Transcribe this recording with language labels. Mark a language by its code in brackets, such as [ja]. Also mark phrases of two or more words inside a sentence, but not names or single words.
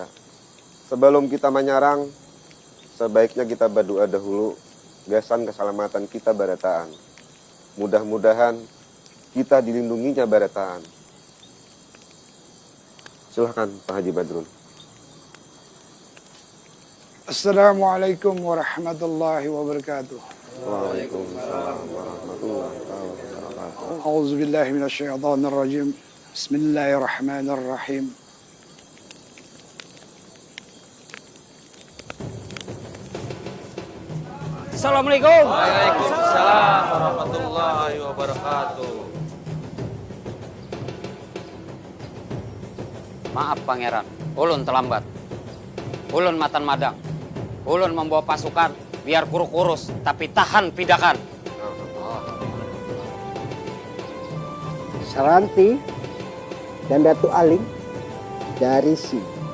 [bjn] Sebelum kita menyerang, sebaiknya kita berdoa dahulu, gasan keselamatan kita beretaan. Mudah-mudahan kita dilindunginya beretaan. Silahkan Pak Haji Badrun. [ar] السلام عليكم ورحمة الله وبركاته. وعليكم السلام ورحمة الله وبركاته. أعوذ بالله من الشيطان الرجيم. بسم الله الرحمن الرحيم. Assalamualaikum. وعليكم السلام ورحمة الله وبركاته. [bjn] Maaf Pangeran, ulun terlambat. Ulun matan madang. Ulun membawa pasukan biar kurus-kurus tapi tahan pidakan. Saranti dan Datu Aling dari sini.